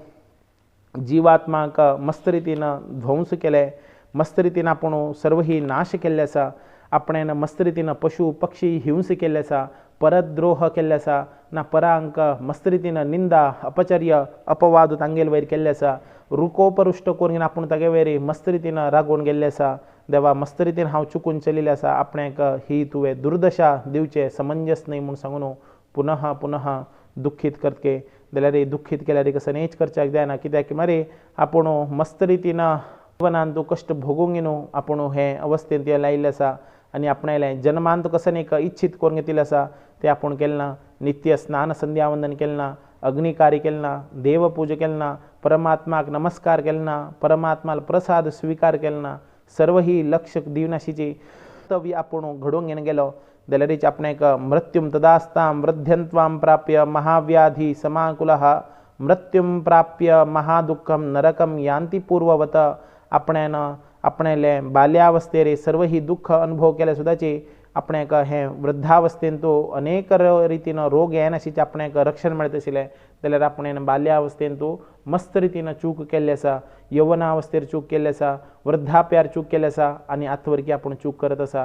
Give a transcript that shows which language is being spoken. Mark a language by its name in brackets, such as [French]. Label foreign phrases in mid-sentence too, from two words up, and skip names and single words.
[Konkani] जिवात्माक मस्त रितीन ध्वंस केले मस्त रितीन आपूण सर्व ही नाश केल्ले आसा आपणेन मस्त रितीन पशु पक्षी हिंस केल्ले आसा परद्रोह केल्ले आसा ना परांक मस्त रितीन निंदा अपचर्य अपवाद तांगेल वयर केल्ले आसा रुकोपरुश्ट करून आपूण तागे वयर मस्त रितीन रागोवन गेल्ले आसा देवा मस्त रितीन हांव चुकून चलिल्ले आसा आपणाक ही तुवें दुर्दशा दिवचे समंजस न्हय म्हूण सांगून पुनः पुनः दुखीत करतके जाल्यार दुख्खीत केल्यार कसं नेच करच्याक जायना, कित्याक की मरे आपूण मस्त रितीन जीवनांत तूं कश्ट भोगूंक न्हू आपूण हे अवस्थेंत लायिल्लें आसा आनी आपणायलें जन्मांत कसं एक इच्छीत करून घेतिल्लें आसा तें आपूण केलें ना. नित्य स्नान संध्यावंदन केलें ना, अग्निकार्य केलें ना, देवपूजा केलें ना, परमात्माक नमस्कार केलें ना, परमात्माला प्रसाद स्वीकार केलें ना, सर्व ही लक्ष दिवनाशीची कर्तव्य आपूण घडोवन घेवन गेलो जाल्यारीच आपणाक [Sanskrit] मृत्युम तदास्तां वृद्ध्यंत्वां प्राप्य महाव्याधी समाकुलः मृत्युम प्राप्य महादुःखम नरकम यान्ति पूर्ववत. [Konkani] आपणान आपणालें बाल्यावस्थेर सर्व ही दुःख अनुभव केले सुद्दाची आपणाक हे वृद्धावस्थेंत तूं अनेक रितीन रोग येनाशीचे आपणाक रक्षण मेळत आशिल्लें जाल्यार आपणेन बाल्यावस्थेंत तूं मस्त रितीन चूक केल्ली आसा, यवनावस्थेर चूक केल्ली आसा, वृद्धाप्यार चूक केल्ली आसा आनी आतवरकी आपूण चूक करत आसा.